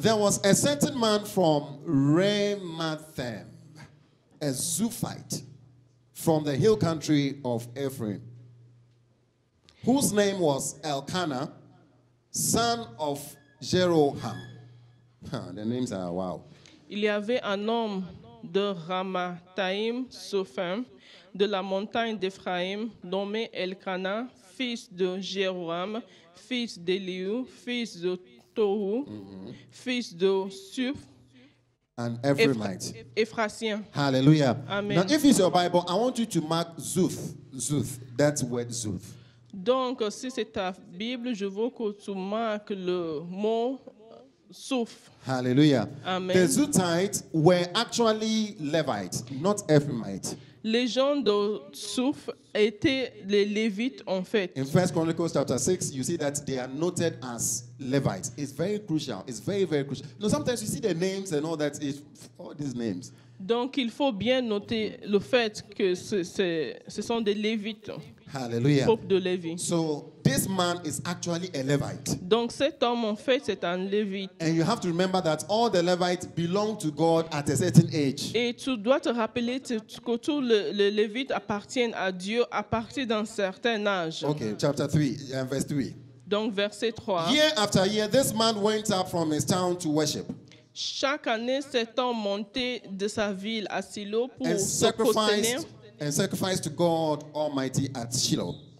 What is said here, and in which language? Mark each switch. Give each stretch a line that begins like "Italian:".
English: There was a certain man from Ramathaim, a Zuphite, from the hill country of Ephraim, whose name was Elkanah, son of Jeroham. The names are wow.
French: Il y avait un homme de Ramathaïm, Sophim, de la montagne d'Éphraïm, nommé Elkanah, fils de Jéroham, fils d'Eliu, fils de Tohu, fils de Suph,
English: An Ephraimite.
French: Ephratien. Hallelujah. Amen.
English: Now, if it's your Bible, I want you to mark Zuth. Zuth. That's word Zuth.
French: Donc, si c'est ta Bible, je veux que tu marques le mot Souf. Hallelujah. Amen.
English: The Zuthites were actually Levites, not Ephraimites.
French: Les gens de Souf étaient les Lévites en fait.
English: In 1 Chronicles chapter 6, you see that they are noted as Levites. It's very crucial. It's very, very crucial. No, sometimes you see the names and all that. All these names.
French: Donc, il faut bien noter le fait que ce sont des Lévites, Hallelujah. peuple de Lévi.
English: So this man is actually a Levite.
French: Donc, cet homme, en fait, c'est un Lévite.
English: And you have to remember that all the Levites belong to God at a certain age.
French: Et tu dois te rappeler que tous les Lévites appartiennent à Dieu à partir d'un certain âge.
English: Okay, chapter 3, verse 3.
French: Donc, verset 3.
English: Year after year, this man went up from his town to worship
French: Chaque année, cet homme montait de sa ville à Silo pour
English: and
French: se prosterner,
English: sacrificed to God Almighty at Shiloh.